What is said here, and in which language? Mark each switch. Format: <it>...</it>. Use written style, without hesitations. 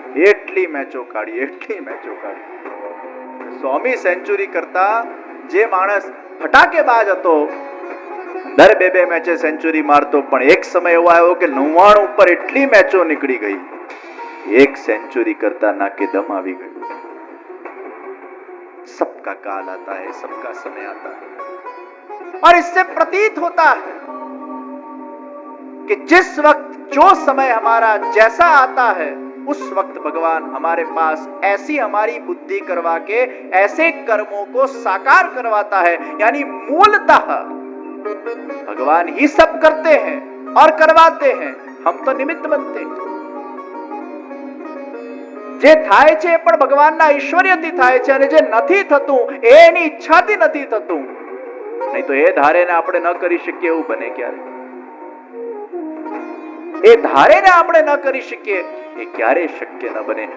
<gu>એટલી મેચો કાઢી. સ્વામી સેન્ચુરી કરતા જે માણસ ફટાકેબાજ હતો, દર બે મેચે સેન્ચુરી મારતો, પણ એક સમય એવો આવ્યો કે 99 પર એટલી મેચો નીકળી ગઈ, એક સેન્ચુરી करता नाके दम આવી ગયું.</gu> <hi>सबका काल आता है, सबका समय आता है, और इससे प्रतीत होता है कि जिस वक्त जो समय हमारा जैसा आता है, उस वक्त भगवान हमारे पास ऐसी हमारी बुद्धि करवा के ऐसे कर्मों को साकार करवाता है. यानी मूलतः भगवान ही सब करते हैं और करवाते हैं, हम तो निमित्त बनते हैं.</hi> <gu>જે થાય છે પણ ભગવાનના ઐશ્વર્યથી થાય છે, અને જે નથી થતું એ એની ઈચ્છાથી નથી થતું. નહીં તો એ ધારેને આપણે ન કરી શકીએ એવું બને ક્યારે? એ ધારેને આપણે ન કરી શકીએ એ ક્યારે શક્ય ન બને.</gu>